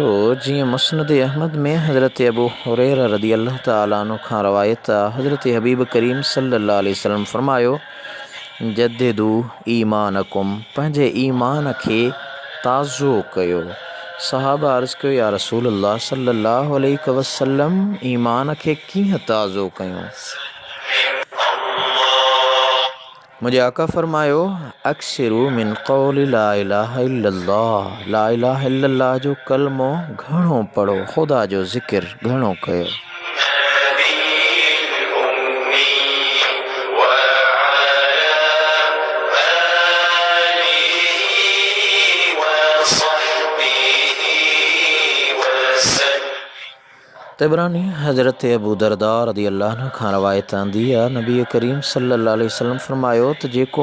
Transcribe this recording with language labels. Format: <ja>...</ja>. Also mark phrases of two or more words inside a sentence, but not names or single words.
<sd>जीअं मुस्नद अहमद में हज़रत अबू हुरैरा</sd> <ar>رضي الله تعالى عنه</ar> <sd>खां रवायत आहे, हज़रत हबीब करीम</sd> <ar>صلى الله عليه وسلم</ar> <sd>फरमायो,</sd> <ar>جددوا إيمانكم,</ar> <sd>पंहिंजे ईमान खे ताज़ो कयो। सहाबा अर्ज़ कयो,</sd> <ar>يا رسول الله صلى الله عليه وسلم,</ar> <sd>ईमान खे कीअं ताज़ो कयूं? मुझे आका फरमायो,</sd> <ar>أكثروا من قول لا إله إلا الله، لا إله إلا الله</ar> <sd>जो कलमो घणो पढ़ो, ख़ुदा जो ज़िक्र घणो कयो। तिबरानी हज़रत अबू दरदा</sd> <ar>رضي الله عنه</ar> <sd>खां रवायत आंदी आहे, नबी करीम</sd> <ar>صلى الله عليه وسلم</ar> <sd>फरमायो त जेको</sd>